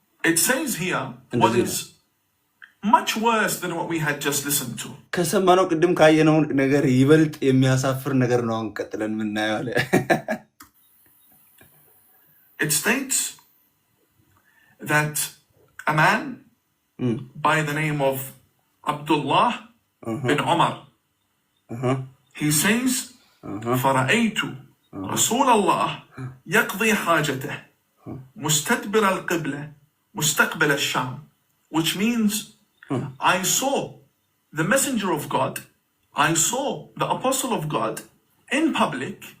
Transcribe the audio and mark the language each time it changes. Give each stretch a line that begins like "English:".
English: It says here what is much worse than what we had just listened to.
Amharic: ከሰማነው ቅድም ካየነው ነገር ይበልጥ የሚያሳፍር ነገር ነው አሁን ቀጥለን የምናየው አለ።
English: It states that a man by the name of Abdullah bin Umar, he says,
Arabic: فرأيت رسول الله يقضي حاجته مستدبر القبلة مستقبل الشام,
English: which means I saw the messenger of God, I saw the apostle of God in public